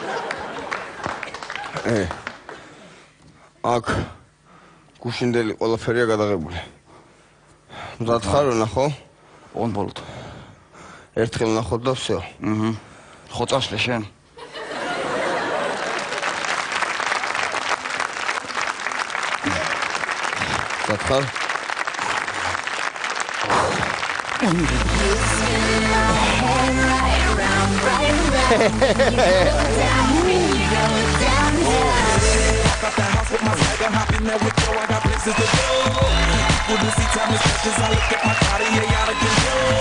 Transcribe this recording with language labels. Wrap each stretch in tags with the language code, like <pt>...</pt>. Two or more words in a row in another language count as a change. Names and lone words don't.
<ka>აქ გუშინდელი ყველაფერია გადაღებული. მზად ხარ ნახო? on bolot. ერთხელ ნახოთ და всё. ხო წაშლე შენ. მზად ხარ?</ka> <en>Got the house with my swagger, hop in there with you, I got places to go. People to see time is precious, I look at my Cartier out of control.</en>